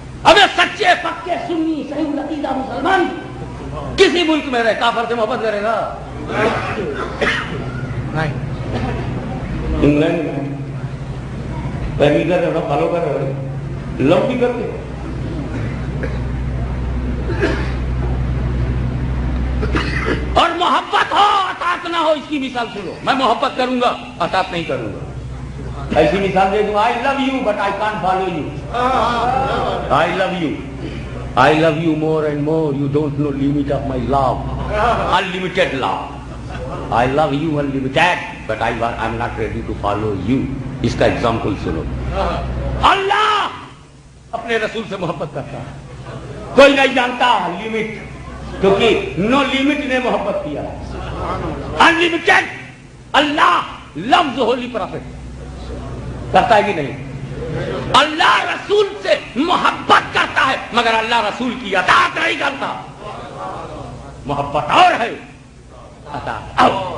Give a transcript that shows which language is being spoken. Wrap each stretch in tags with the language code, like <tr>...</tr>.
<ur>ابے سچے پکے سنی صحیح عقیدہ مسلمان کسی ملک میں رہے, کافر سے محبت کرے گا؟ انگلینڈ میں پیروی کر رہے ہو, فالو کر رہے ہو, لو بھی کرتے ہو. اور محبت ہو اطاعت نہ ہو, اس کی مثال سنو. میں محبت کروں گا, اطاعت نہیں کروں گا. ایسی مثال دے دوں,</ur> <en>I love you but I can't follow you. I love you, I love you more and more. You don't know limit of my love. Unlimited love. I love you unlimited, but I'm not ready to follow you.</en> <ur>اس کا example سنو. اللہ اپنے رسول سے محبت کرتا ہے, کوئی نہیں جانتا لمٹ. کیونکہ نو لمٹ نے محبت کیا، انلمیٹڈ۔ اللہ لفظ ہولی پرافٹ کرتا ہے کہ نہیں؟ اللہ رسول سے محبت کرتا ہے مگر اللہ رسول کی اطاعت نہیں کرتا۔ محبت اور ہے، اطاعت اور،</ur>